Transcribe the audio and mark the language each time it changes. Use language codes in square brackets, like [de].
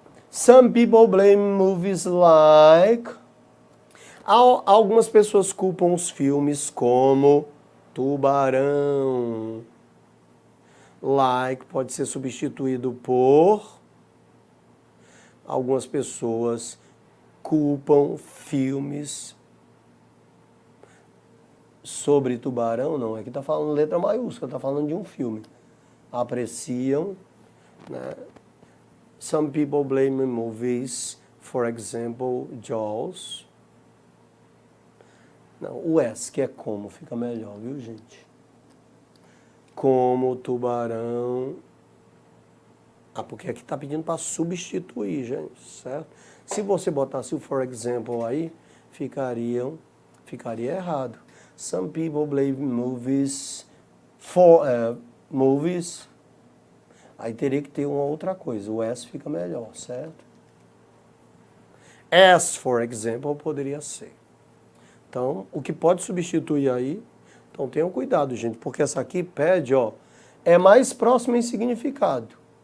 [en] Some people blame movies like... [pt] Algumas pessoas culpam os filmes como Tubarão. Like pode ser substituído por... Algumas pessoas culpam filmes sobre tubarão, não. Aqui está falando letra maiúscula, está falando de um filme. Apreciam, né? [en] Some people blame movies, for example, Jaws. [pt] Não, o S, que é como, fica melhor, viu, gente? Como Tubarão. Porque aqui está pedindo para substituir, gente, certo? Se você botasse o [en] for example [pt] aí, ficaria errado. [en] Some people blame movies for movies. [pt] Aí teria que ter uma outra coisa. O S fica melhor, certo? [en] As, for example, [pt] poderia ser. Então, o que pode substituir aí, então tenham cuidado, gente, porque essa aqui pede, ó, é mais próximo em significado.